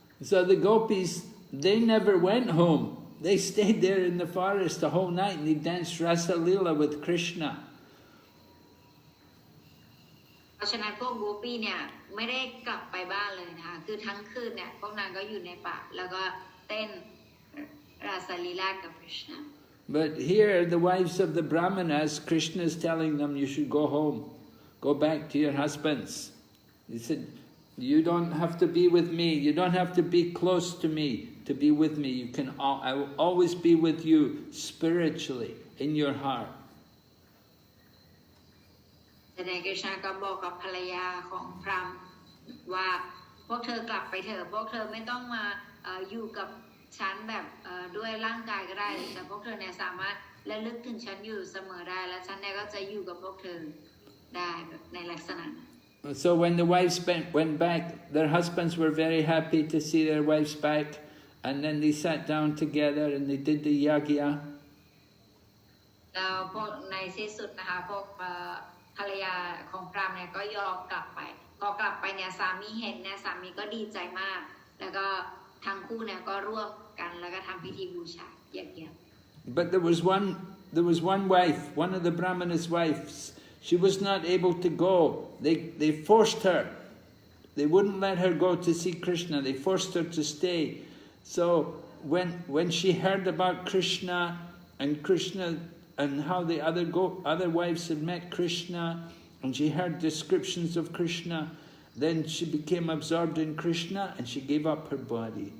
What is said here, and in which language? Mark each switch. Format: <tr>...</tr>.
<en>So the gopis, they never went home. They stayed there in the forest the whole night and they danced Rasa Leela with Krishna.</en> <th>เพราะฉะนั้นพวกโกปีเนี่ยไม่ได้กลับไปบ้านเลยนะคะคือทั้งคืนเนี่ยพวกนางก็อยู่ในป่าแล้วก็เต้นราสลีลากับ Krishna.</th> <en>But here, the wives of the Brāhmaṇas, Krishna is telling them, you should go home. Go back to your husbands. He said, you don't have to be with me. You don't have to be close to me to be with me. I will always be with you spiritually in your heart.</en> <th>แต่ในคริชนาก็บอกกับภรรยาของพราหมณ์ว่าพวกเธอกลับไปเถอะพวกเธอไม่ต้องมาอยู่กับฉันแบบด้วยร่างกายก็ได้แต่พวกเธอเนี่ยสามารถระลึกถึงฉันอยู่เสมอได้และฉันเนี่ยก็จะอยู่กับพวกเธอได้ในลักษณะ</th> <en>So when the wives went back, their husbands were very happy to see their wives back, and then they sat down together and they did the yagya.</en> <th>แล้วพวกในที่สุดนะคะพวกภรรยาของพราหมณ์เนี่ยก็ยอมกลับไปพอกลับไปเนี่ยสามีเห็นเนี่ยสามีก็ดีใจมากแล้วก็ทั้งคู่เนี่ยก็ร่วมกันแล้วก็ทำพิธีบูชาเยี่ยม</th> <en>But there was one wife, one of the Brāhmanas' wives. She was not able to go. They forced her. They wouldn't let her go to see Krishna. They forced her to stay. So when she heard about Krishna and how the other wives had met Krishna, and she heard descriptions of Krishna, then she became absorbed in Krishna and she gave up her body.</en>